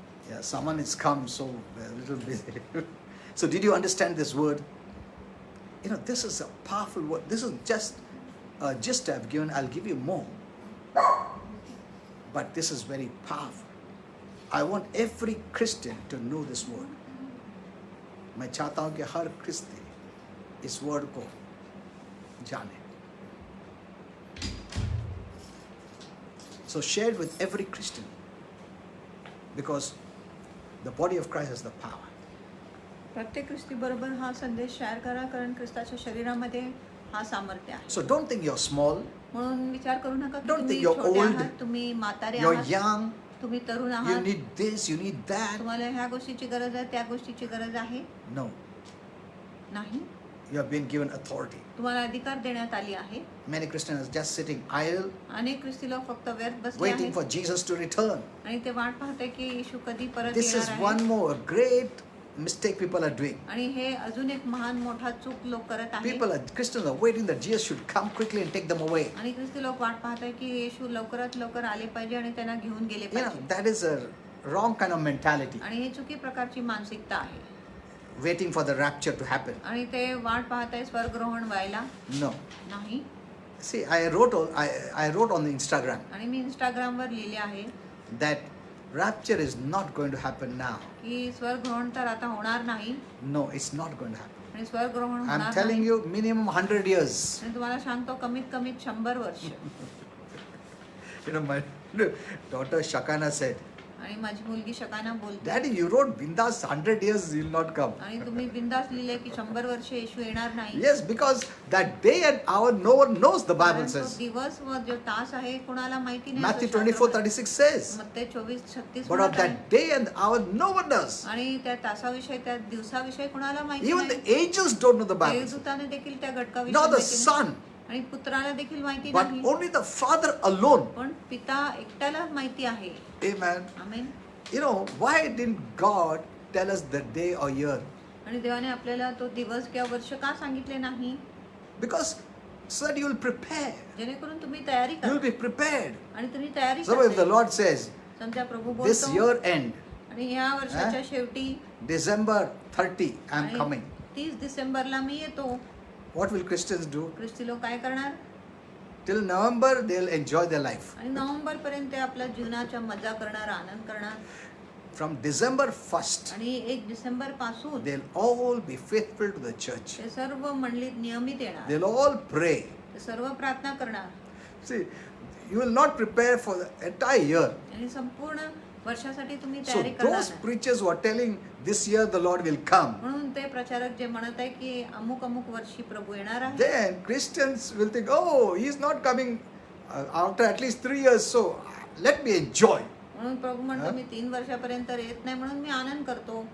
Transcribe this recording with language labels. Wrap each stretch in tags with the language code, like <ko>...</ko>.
<en>Yeah, someone has come, so we're a little busy. So did you understand this word? You know, this is a powerful word. This is just a gist I've given. I'll give you more. But this is very powerful. I want every Christian to know this word.</en> <hi>मैं चाहता हूँ कि हर क्रिस्ती इस word को जाने.</hi> <en>So share it with every Christian, because the body of Christ has the power.</en> <mr>प्रत्येक ख्रिस्ती बरोबर हा संदेश शेअर करा, कारण ख्रिस्ताच्या शरीरामध्ये हा सामर्थ्य आहे.</mr> <en>So don't think you're small,</en> <mr>म्हणून विचार करू नका की</mr> <en>Don't</en> <mr>तुम्ही</mr> <en>think you're</en> <mr>छोटे</mr> <en>old.</en> <mr>आहात, तुम्ही म्हातारे</mr> <en>you're</en> <mr>आहात,</mr> <en>young,</en> <mr>तुम्ही तरुण</mr> <en>you</en> <mr>आहात,</mr> <en>need this, you need that.</en> <mr>तुम्हाला ह्या गोष्टीची गरज आहे, त्या गोष्टीची गरज आहे</mr> <en>No,</en> <mr>नाही.</mr> <en>you have been given authority.</en> <mr>तुम्हाला अधिकार देण्यात आली आहे.</mr> <en>Many Christians are just sitting idle,</en> <mr>अनेक ख्रिस्ती लोक फक्त व्यर्थ बसले</mr> <en>waiting</en> <mr>आहेत</mr> <en>for Jesus to return.</en> <mr>आणि ते वाट पाहते की येशू कधी परत</mr> <en>This is</en> <mr>येणार</mr> <en>one</en> <mr>आहे.</mr> <en>more great mistake people are doing.</en> <mr>आणि हे अजून एक महान मोठा चूक लोक करत आहेत.</mr> <en>Christians are waiting that Jesus should come quickly and take them away.</en> <mr>आणि ख्रिस्ती लोक वाट पाहत आहे की येशू लवकरात लवकर आले पाहिजे आणि त्यांना घेऊन गेले</mr> <en>You know,</en> <mr>पाहिजे.</mr> <en>that is a wrong kind of mentality.</en> <mr>आणि हे चुकी प्रकारची मानसिकता आहे.</mr> <en>Waiting for the rapture to happen.</en> <mr>आणि ते वाट पाहत आहे स्वर्गग्रहण व्हायला.</mr> <en>No.</en> <mr>नाही.</mr> <en>See, I wrote on the Instagram</en> <mr>आणि मी इंस्टाग्रामवर लिहिले आहे</mr> <en>that rapture is not going to happen now.</en> <mr>की स्वर्गग्रहण तर आता होणार नाही.</mr> <en>No, it's not going to happen.</en> <mr>आणि स्वर्गग्रहण</mr> <en>I'm</en> <mr>होणार</mr> <en>telling</en> <mr>नाही.</mr> <en>you, minimum 100 years.</en> <mr>आणि तुम्हाला सांगतो कमीत कमीत 100 वर्ष.</mr> <en>You know, my daughter Shakana said,</en> <mr>आणि माझी मुलगी शकाना बोलते,</mr> <en>Daddy, you wrote Bindas 100 years, you'll not come.</en> <mr>आणि तुम्ही बिंदास लिहिले की 100 वर्ष येशू येणार नाही.</mr> <en>Yes, because that day and hour no one knows, the Bible</en> <mr>कारण तो</mr> <en>says.</en> <mr>दिवस व जो तास आहे कोणाला माहिती नाही.</mr> <en>Matthew</en> <mr>असं</mr> <en>24:36 says.</en> <mr>मत्ते 24:36</mr> <en>But of</en> <mr>म्हणत आहे.</mr> <en>that day and hour no one knows.</en> <mr>आणि त्या तासाविषयी त्या दिवसाविषयी कोणाला माहिती</mr> <en>Even</en> <mr>नाही.</mr> <en>the angels don't know the Bible. says.</en> <mr>देवदूताने देखील त्या घटकाविषयी</mr> <en>Nor the</en> <mr>माहिती नाही.</mr> <en>Son,</en> <mr>आणि पुत्राला देखील माहिती</mr> <en>but</en> <mr>नाही.</mr> <en>only the Father alone.</en> <mr>पण पिता एकट्याला माहिती आहे.</mr> <en>Amen.</en> <mr>Amen.</mr> <en>You know, why didn't God tell us the day or year?</en> <mr>आणि देवाने आपल्याला तो दिवस किंवा वर्ष का सांगितले नाही?</mr> <en>Because so that you will prepare.</en> <mr>जेणेकरून तुम्ही तयारी</mr> <en>You will</en> <mr>करा.</mr> <en>be prepared.</en> <mr>आणि तुम्ही तयारी</mr> <en>So if the Lord says,</en> <mr>समजा प्रभू</mr> <en>this</en> <mr>बोलतो</mr> <en>year end,</en> <mr>आणि या वर्षाच्या शेवटी</mr> <en>December 30, I am</en> <mr>आणि</mr> <en>coming.</en> <mr>30 डिसेंबरला मी येतो.</mr> <en>What will Christians do?</en> <mr>ख्रिस्ती लोक काय करणार?</mr> <en>Till November, they'll enjoy their life.</en> <mr>आणि नोव्हेंबर पर्यंत ते आपल्या जीवनाच्या मजा करणार, आनंद करणार.</mr> <en>From December 1st,</en> <mr>आणि 1 डिसेंबर पासून</mr> <en>they'll all be faithful to the church.</en> <mr>ते सर्व मंडळीत नियमित येणार.</mr> <en>They'll all pray.</en> <mr>ते सर्व प्रार्थना करणार.</mr> <en>See, you will not prepare for the entire year.</en> <mr>आणि संपूर्ण वर्षासाठी तुम्ही</mr> <en>So</en> <mr>तयारी करणार</mr> <en>those</en> <mr>नाही.</mr> <en>preachers who are telling this year the Lord will come,</en> <mr>म्हणून ते प्रचारक जे म्हणत आहे की अमुक अमुक वर्षी प्रभू येणार आहे,</mr> <en>then Christians will think, oh, he's not coming after at least 3 years, so let me enjoy.</en> <mr>म्हणून प्रभू म्हणतो मी 3 वर्षापर्यंत येत नाही म्हणून मी आनंद करतो.</mr>